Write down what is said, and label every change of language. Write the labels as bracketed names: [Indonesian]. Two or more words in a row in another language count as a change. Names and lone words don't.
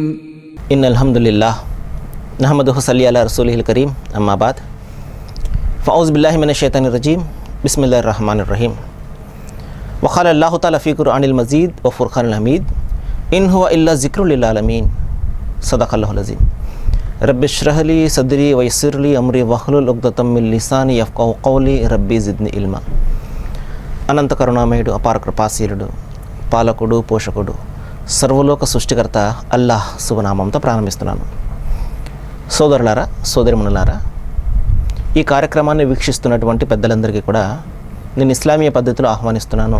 [Arabic] إن الحمد لله نحمده صلي على رسوله الكريم أما بعد فأعوذ بالله من الشيطان الرجيم بسم الله الرحمن الرحيم وقال الله تعالى في قرآن المجيد وفرقان الحميد إن هو إلا ذكر للعالمين صدق الله العظيم رب اشرح لي صدري ويسر لي أمري واحلل عقدة من لساني يفقهوا قولي ربي زدني علما. [Telugu] అనంత కరుణామయుడు, అపార కృపాశీలుడు, పాలకుడు, పోషకుడు, సర్వలోక సృష్టికర్త అల్లాహ్ శుభనామంతో ప్రారంభిస్తున్నాను. సోదరులారా, సోదరిమణులారా, ఈ కార్యక్రమాన్ని వీక్షిస్తున్నటువంటి పెద్దలందరికీ కూడా నేను ఇస్లామీయ పద్ధతిలో ఆహ్వానిస్తున్నాను.